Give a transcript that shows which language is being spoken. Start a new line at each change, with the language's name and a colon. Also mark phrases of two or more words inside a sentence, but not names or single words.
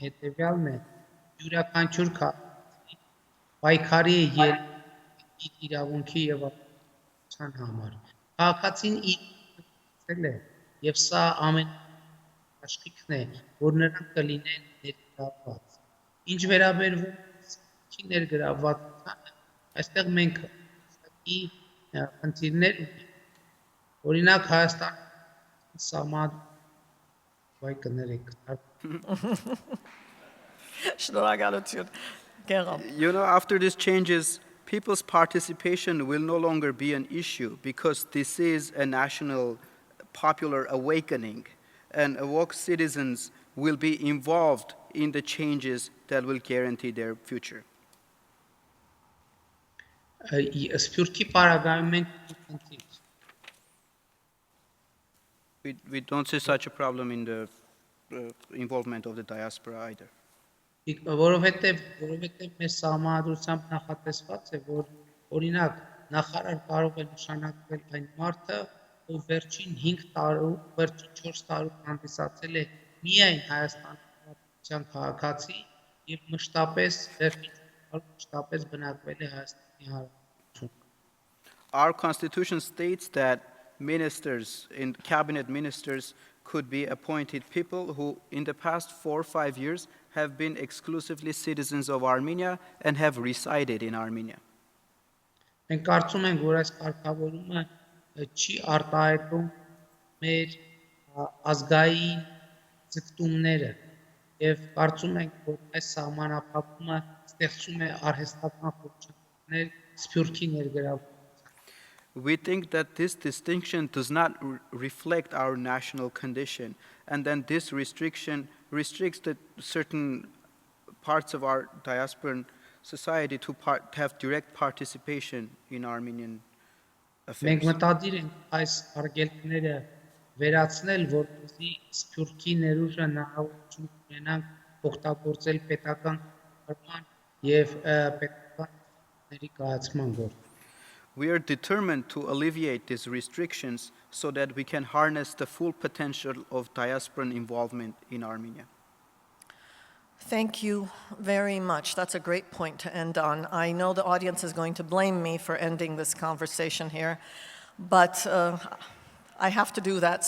Armenian: հետեւյալն է յուրաքանչյուր քաղաքացի պայքարի է իր իրավունքի եւ ապահովության համար քաղաքացին իր է եւ սա ամեն աշխիքն է որ նրանք կլինեն ներգրավված ինչ վերաբերվում ներգրավվածությանը այստեղ մենք ի խնդիրներ ունենք օրինակ Հայաստան սահման վայ կներեք Շնորհակալություն, Գերամ.
English: You know, after these changes, people's participation will no longer be an issue because this is a national popular awakening, and awoke citizens will be involved in the changes that will guarantee their future.
Armenian: Սփյուռքի պարագայում մենք խնդիր
English: We don't see such a problem in the involvement of the diaspora either.
Armenian: որովհետև մեր սահմանադրությամբ նախատեսված է, որ օրինակ նախարար կարող է նշանակվել այն մարդը, ով վերջին 5 տարում, վերջին 4 տարում հանդիսացել է միայն Հայաստանի քաղաքացի եւ մշտապես վերջին մշտապես բնակվել է Հայաստանի Հանրապետությունում։
English: Our constitution states that cabinet ministers could be appointed people who in the past 4 or 5 years have been exclusively citizens of Armenia and have resided in Armenia.
Armenian: Մենք կարծում ենք, որ այս կարգավորումը չի արտահայտում մեր ազգային ձգտումները եւ կարծում ենք, որ այս սահմանափակումը ստեղծում է արհեստական խորհուրդներ Սփյուռքի ներգրավության
English: We think that this distinction does not reflect our national condition, and then this restriction restricts certain parts of our diasporan society to have direct participation in Armenian affairs.
Armenian: Մենք մտադիր ենք այս արգելքները վերացնել, որպեսզի Սփյուռքի ներուժը հնարավորություն ունենանք օգտագործել պետական կառավարման եւ պետական ներկայացման գործում։
English: We are determined to alleviate these restrictions so that we can harness the full potential of diasporan involvement in Armenia. Thank you very much. That's a great point to end on. I know the audience is going to blame me for ending this conversation here, but I have to do that.